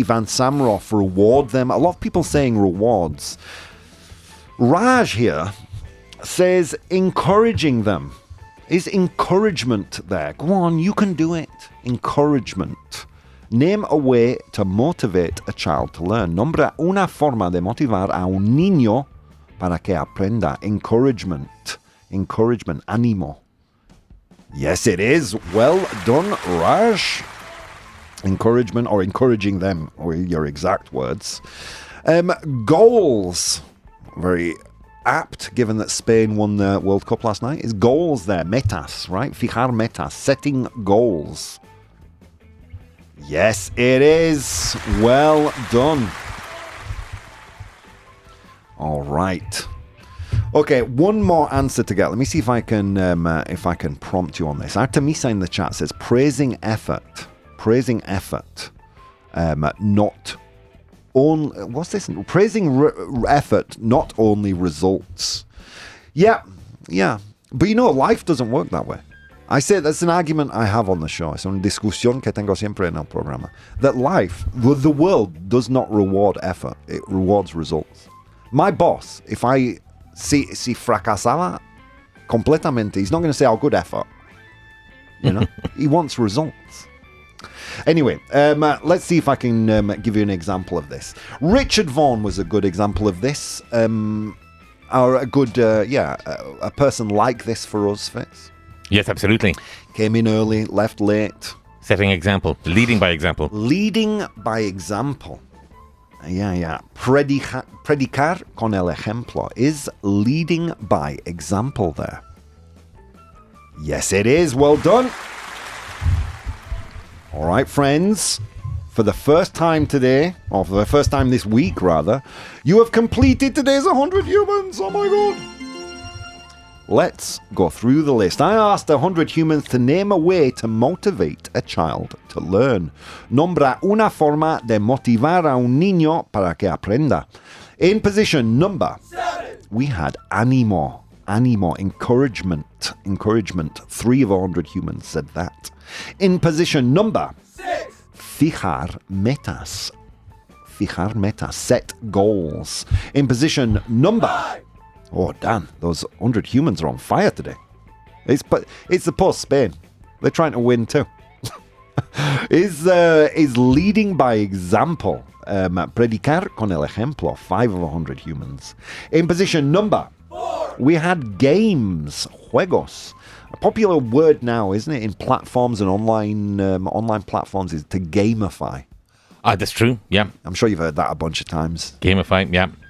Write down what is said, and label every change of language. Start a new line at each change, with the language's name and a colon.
English: Ivan Samroff, reward them. A lot of people saying rewards. Raj here says encouraging them. Is encouragement there? Go on, you can do it. Encouragement. Name a way to motivate a child to learn.
Spanish: Nombra una forma de motivar a un niño para que aprenda.
English: Encouragement. Encouragement.
Spanish: Ánimo.
English: Yes, it is. Well done, Raj. Encouragement, or encouraging them, or your exact words. Goals. Very apt, given that Spain won the World Cup last night. Is goals there?
Spanish: Metas, right? Fijar metas.
English: Setting goals. Yes, it is. Well done. All right. Okay, one more answer to get. Let me see if I can prompt you on this. Artemisa in the chat says praising effort. Praising effort. Not only. What's this? Praising effort, not only results. Yeah. But you know, life doesn't work that way. I say that's an argument I have on the show.
Spanish: Es una discusión que tengo siempre en el programa.
English: That life, the world does not reward effort. It rewards results. My boss, if I
Spanish: si fracasaba completamente,
English: he's not going to say, oh, good effort. You know? He wants results. Anyway, let's see if I can give you an example of this. Richard Vaughan was a good example of this. Or a good, a person like this for us, Fitz. Yes, absolutely. Came in early, left late. Setting example. Leading by example. Leading by example. Yeah.
Spanish: Predicar con el ejemplo.
English: Is leading by example there? Yes, it is. Well done. All right, friends. For the first time today, or for the first time this week, rather, you have completed today's 100 humans. Oh, my God. Let's go through the list. I asked 100 humans to name a way to motivate a child to learn.
Spanish: Nombra una forma de motivar a un niño para que aprenda.
English: In position number 7, we had ánimo.
Spanish: Animo,
English: encouragement. 3 of 100 humans said that. In position number 6,
Spanish: fijar metas.
English: Set goals. In position number 5. Oh, Dan, those 100 humans are on fire today. It's the post-Spain. They're trying to win too. is leading by example.
Spanish: Predicar con el ejemplo.
English: 5 of 100 humans. In position number 4, we had games.
Spanish: Juegos.
English: A popular word now, isn't it, in platforms and online platforms, is to gamify. That's true, yeah. I'm sure you've heard that a bunch of times. Gamify, yeah.